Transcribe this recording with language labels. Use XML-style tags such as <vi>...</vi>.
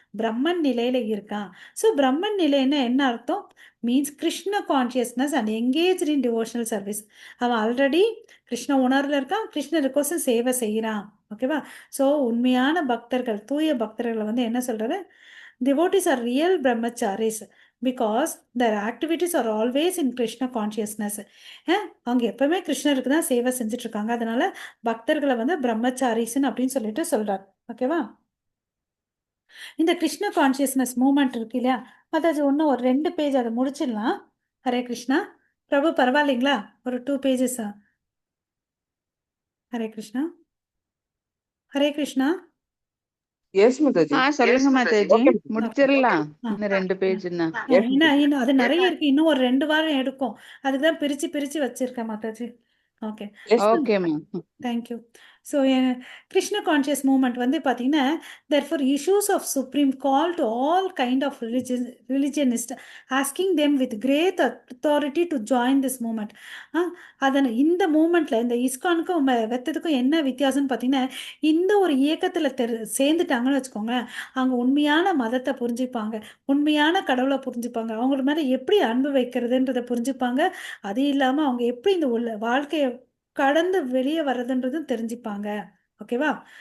<ta>பிரம்மன் நிலையில இருக்கான். ஸோ பிரம்மன் நிலைன்னா என்ன அர்த்தம்?</ta> <en>Means Krishna consciousness and engage in devotional service.</en> <ta>அவன் ஆல்ரெடி கிருஷ்ண உணர்வுல இருக்கான், கிருஷ்ணருக்கோசம் சேவை செய்கிறான். ஓகேவா? ஸோ உண்மையான பக்தர்கள், தூய பக்தர்களை வந்து என்ன சொல்றாரு?</ta> <en>devotees are real brahmacharis because their activities are always in Krishna consciousness.</en> <ta>அவங்க எப்பவுமே கிருஷ்ணருக்கு தான் சேவை செஞ்சுட்டு இருக்காங்க. அதனால பக்தர்களை வந்து பிரம்மச்சாரிஸ்ன்னு அப்படின்னு சொல்லிட்டு சொல்றாரு. ஓகேவா? இந்த கிருஷ்ண கான்சியஸ்னஸ் மூமெண்ட் இருக்கு இல்லையா, அதாவது ஒன்றும் ஒரு 2 பேஜ் அதை முடிச்சிடலாம். ஹரே கிருஷ்ணா. பிரபு பரவாயில்லைங்களா? ஒரு 2 பேஜஸா? ஹரே கிருஷ்ணா. ஹரே கிருஷ்ணா. எஸ் மாதாஜி. சொல்லுங்க மாதாஜி, ஓகே. முடிச்சிடலாம். ஆ. இன்னும் 2 பேஜ்னா. இன்னும் அது நிறைய இருக்கு. இன்னும் ஒரு 2 வாரம் எடுக்கும். அதுக்கு தான் பிரிச்சு பிரிச்சு வச்சிருக்கேன் மாதாஜி. ஓகே, எஸ் ஓகேம்மா.</ta> <en>Thank you.</en> <ta>So Krishna conscious moment வந்து பார்த்தீங்கன்னா,</ta> <en>therefore issues of supreme call to all kind of religionists, asking them with great authority to join this movement.</en> <ta>அதன் இந்த மூமெண்ட்ல இந்த இஸ்கானுக்கும் வெத்ததுக்கும் என்ன வித்தியாசம்னு பார்த்தீங்கன்னா, இந்த ஒரு இயக்கத்தில் சேர்ந்துட்டாங்கன்னு வச்சுக்கோங்க, அவங்க உண்மையான மதத்தை புரிஞ்சுப்பாங்க, உண்மையான கடவுளை புரிஞ்சுப்பாங்க, அவங்களுக்கு மேலே எப்படி அன்பு வைக்கிறதுன்றதை புரிஞ்சுப்பாங்க. அது இல்லாமல் அவங்க எப்படி இந்த வாழ்க்கையை கடந்து வெளியே வர்றதுன்றதும் தெரிஞ்சுப்பாங்க. ஓகேவா?</ta>